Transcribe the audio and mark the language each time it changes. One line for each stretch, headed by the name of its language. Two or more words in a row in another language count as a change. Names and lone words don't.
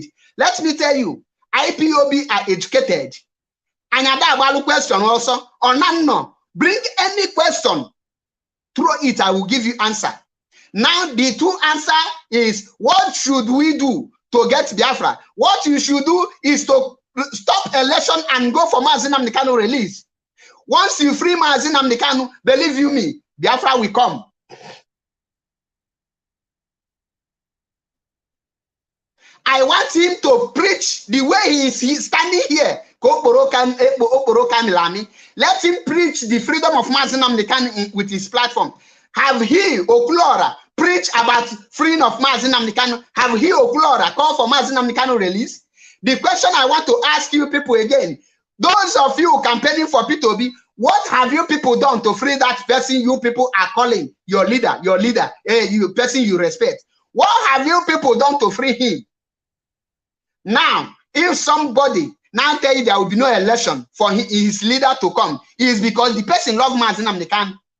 English: Let me tell you, IPOB are educated. And I question also, or no, bring any question, throw it, I will give you answer. Now the two answer is, what should we do to get Biafra? What you should do is to stop election and go for Mazi Nnamdi Kanu release. Once you free Mazi Nnamdi Kanu, believe you me, Biafra will come. I want him to preach the way he's standing here. Let him preach the freedom of Mazi Nnamdi Kanu with his platform. Have he, okwuluora, preach about freedom of Mazi Nnamdi Kanu? Have he, okwuluora, call for Mazi Nnamdi Kanu release? The question I want to ask you people again, those of you campaigning for P2B, what have you people done to free that person you people are calling your leader, you person you respect? What have you people done to free him? Now, if somebody now tell you there will be no election for his leader to come, it is because the person loves Mazi Nnamdi Kanu.